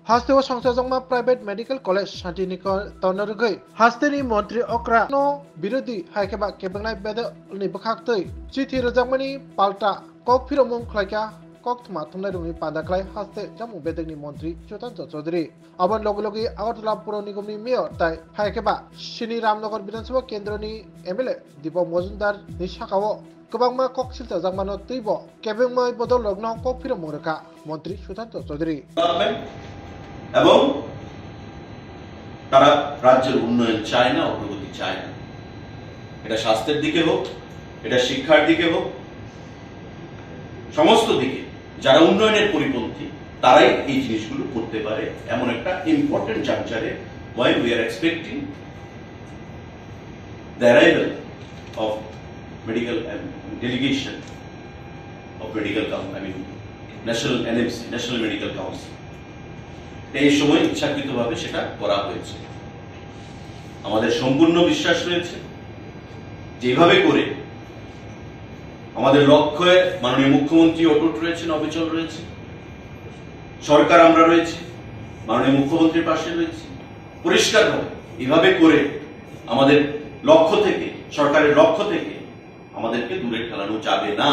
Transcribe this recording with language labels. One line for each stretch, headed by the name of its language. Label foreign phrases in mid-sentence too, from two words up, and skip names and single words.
Kok Borok: हास्ते व संस्थाजोंमा
English: private medical college
Kok Borok: शान्तिनिकेतन रगै हास्तेनि मंत्री अक्रा नो विरोधी हाइकेबा केबंनाय बेदनि बखाक्तै चिठी रजाकमानि पाल्टा कक फिरमुं खलायका कक थमा थमनाय रुमनि पादाख्लाय हास्ते जामुं बेदनि मंत्री सुशांत चौधरी अबन लगे अगरतला पुर निगमनि मेयर ताय हाइकेबा श्री रामनगर विधानसभा केन्द्रनि एमएलए दीपक मजुमदार नि शाखाओ गोबांमा कक सिलता जाकमानो तैब केबंमाय बदल लगनाव कक फिरमुं रखा मंत्री सुशांत चौधरी
Bangla: এবং তারা রাজ্যের উন্নয়ন চায় না, অগ্রগতি চায় না। এটা স্বাস্থ্যের দিকে হোক, এটা শিক্ষার দিকে হোক, সমস্ত দিকে যারা উন্নয়নের পরিপন্থী তারাই এই জিনিসগুলো করতে পারে। এমন একটা
English: important juncture while we are expecting the arrival of medical delegation of medical council, I mean national NMC, National Medical Council,
Bangla: এই সময় ইচ্ছাকৃতভাবে সেটা করা হয়েছে। আমাদের সম্পূর্ণ বিশ্বাস রয়েছে যেভাবে করে আমাদের লক্ষ্যে মাননীয় মুখ্যমন্ত্রী অটুট রয়েছেন, অবিচল রয়েছে, সরকার আমরা রয়েছি, মাননীয় মুখ্যমন্ত্রীর পাশে রয়েছে, পরিষ্কারভাবে এভাবে করে আমাদের লক্ষ্য থেকে, সরকারের লক্ষ্য থেকে আমাদেরকে দূরে ঠেলানো যাবে না।